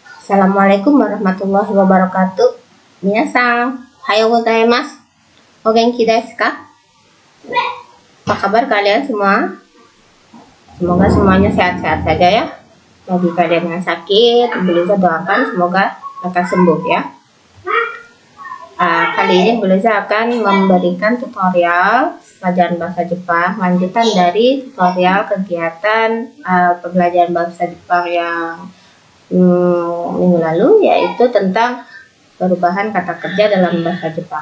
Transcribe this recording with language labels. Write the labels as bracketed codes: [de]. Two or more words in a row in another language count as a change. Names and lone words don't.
[ar] السلام عليكم ورحمة الله وبركاته. [ja] 皆さん、はようございます. お元気ですか? [id] Apa kabar kalian semua? Semoga semuanya sehat-sehat saja ya. Bagi kalian yang sakit, Beliza doakan semoga akan sembuh ya. Kali ini Beliza akan memberikan tutorial pelajaran bahasa Jepang, lanjutan dari tutorial kegiatan pembelajaran bahasa Jepang yang minggu lalu, yaitu tentang perubahan kata kerja dalam bahasa Jepang.